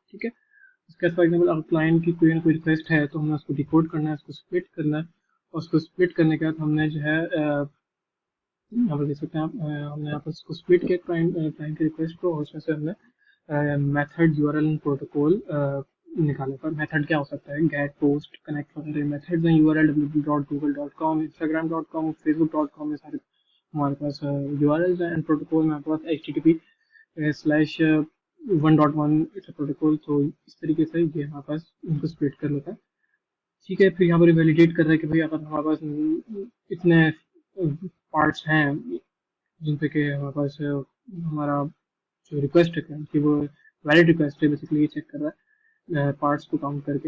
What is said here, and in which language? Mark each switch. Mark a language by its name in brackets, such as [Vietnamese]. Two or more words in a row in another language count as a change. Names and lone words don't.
[Hindi] ठीक है, इसके बाद [English] for example [Hindi] अगर क्लाइंट की कोई ना कोई रिक्वेस्ट है तो हमें उसको डिकोड करना है, उसको स्प्लिट करना है और उसको स्प्लिट करने के बाद हमने जो है यहाँ पर देख सकते हैं आप, हमने यहाँ पर उसको स्प्लिट किया क्लाइंट क्लाइंट की रिक्वेस्ट को और उसमें से हमने [English] method URL protocol [Hindi] निकाला। पर मेथड क्या हो सकता है, [English] GET POST connect [Hindi] वगैरह मेथड्स हैं। यूआरएल www.google.com, instagram.com, facebook.com, ये सारे हमारे पास यूआरएल्स हैं [English] and protocol [Hindi] में हमारे पास [English] http /1.1 it's protocol. [Hindi] तो इस तरीके से ये हमारे पास इनको स्प्लिट कर लेता है। ठीक है, फिर यहाँ पर वैलिडेट कर रहा है कि भाई अगर हमारे पास इतने पार्ट्स हैं जिन पे कि हमारे पास हमारा जो रिक्वेस्ट है client की वो [English] valid request [Hindi] है, बेसिकली ये चेक कर रहा है पार्ट्स को काउंट करके।